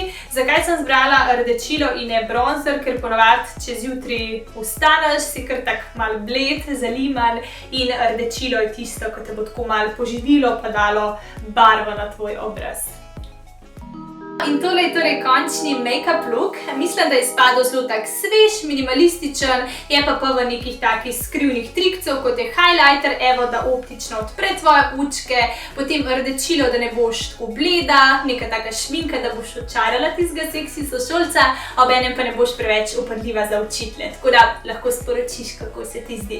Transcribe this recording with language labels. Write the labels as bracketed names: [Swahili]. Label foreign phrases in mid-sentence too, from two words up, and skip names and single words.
[Slovenian] Zakaj sem zbrala rdečilo in ne bronzer? Ker ponavadi, če zjutraj vstaneš, si kar tak malo bled, zaliman in rdečilo je tisto, ko te bo tako malo poživilo, pa dalo barvo na tvoj obraz. In tole je torej končni [English] make-up look. [Slovenian] Mislim, da je izpadel zelo tak svež, minimalističen, je pa v nekih takih skrivnih trikcev, kot je highlighter, evo, da optično odpre tvoje učke, potem rdečilo, da ne boš tako bleda, neka taka šminka, da boš očarala tistega seksi sošolca, obenem pa ne boš preveč upadljiva za učitelje, tako da lahko sporočiš, kako se ti zdi.